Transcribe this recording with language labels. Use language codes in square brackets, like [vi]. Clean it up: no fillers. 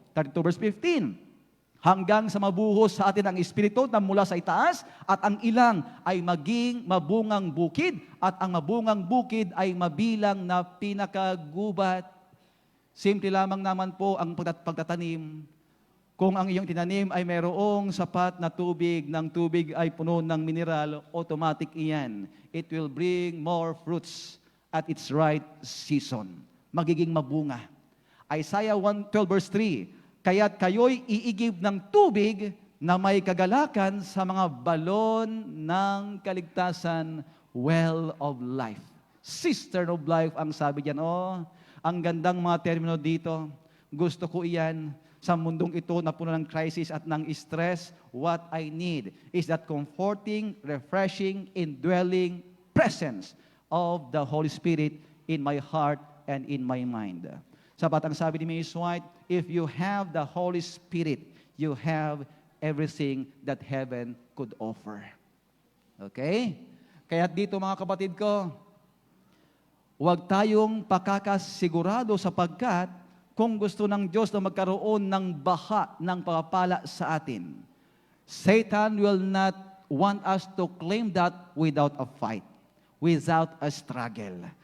[tl] 32 verse 15. Hanggang sa mabuhos sa atin ang Espiritu na mula sa itaas at ang ilang ay maging mabungang bukid at ang mabungang bukid ay mabilang na pinakagubat. Simple lamang naman po ang pagtatanim. Kung ang iyong tinanim ay mayroong sapat na tubig, ng tubig ay puno ng mineral, automatic iyan. [en] It will bring more fruits at its right season. [tl] Magiging mabunga. Isaiah 1:12 verse 3, kaya't kayo'y iigib ng tubig na may kagalakan sa mga balon ng kaligtasan, [en] well of life. [tl] Cistern of life ang sabi diyan. Ang gandang mga termino dito. Gusto ko iyan sa mundong ito na puno ng crisis at ng stress. [en] What I need is that comforting, refreshing, indwelling presence of the Holy Spirit in my heart and in my mind. [tl] Sapat ang sabi ni Ms. [en] White, if you have the Holy Spirit, you have everything that heaven could offer. Okay? [tl] Kaya dito mga kapatid ko, huwag tayong pakakasigurado sapagkat kung gusto ng Diyos na magkaroon ng baha ng pagpapala sa atin, [en] Satan will not want us to claim that without a fight, without a struggle.